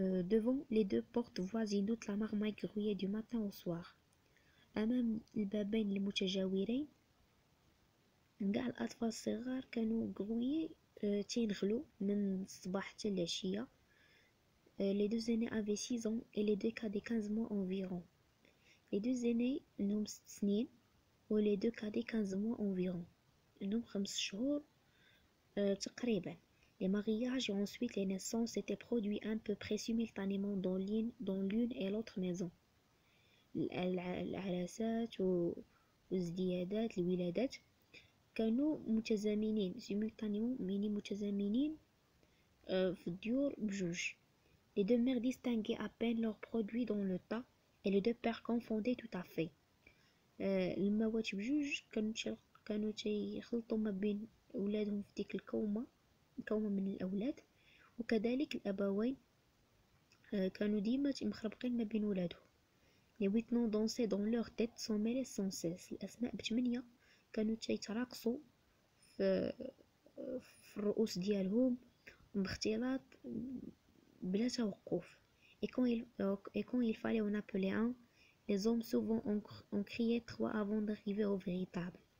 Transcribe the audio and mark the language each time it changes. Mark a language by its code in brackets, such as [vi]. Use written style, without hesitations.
[fr] devant les deux portes voisines toute la marmaille grouillait du matin au soir. [ar] امام البابين المتجاورين كاع الاطفال الصغار كانوا غرويي تينغلو من الصباح حتى العشيه. [fr] les deux aînés avaient 6 ans et les deux cadets 15 mois environ. les deux aînés [ar] عندهم 6 سنين و [fr] les deux cadets 15 mois environ، [ar] عندهم 5 شهور تقريبا. [fr] les mariages et ensuite les naissances s'étaient produits à peu près simultanément dans l'une et l'autre maison. [ar] العراسات والازديادات الولادات كانوا متزامنين متزامنين في الديور بجوج. [fr] les deux mères distinguaient à peine leurs produits dans le tas et les deux pères confondaient tout à fait. [ar] الموات بجوج كانوا تيخلطوا ما بين اولادهم في ديك الكومه من الاولاد، وكذلك الابوين كانوا ديما مخربقين ما بين ولادهم. [fr] les 8 noms dansaient dans leur tête sans mêler sans cesse. [ar] الاسماء ب8 كانوا تيتراقصوا في الرؤوس ديالهم باختلاط بلا توقف. [fr] et quand il fallait en appeler un, les hommes souvent ont crié 3 avant d'arriver au véritable.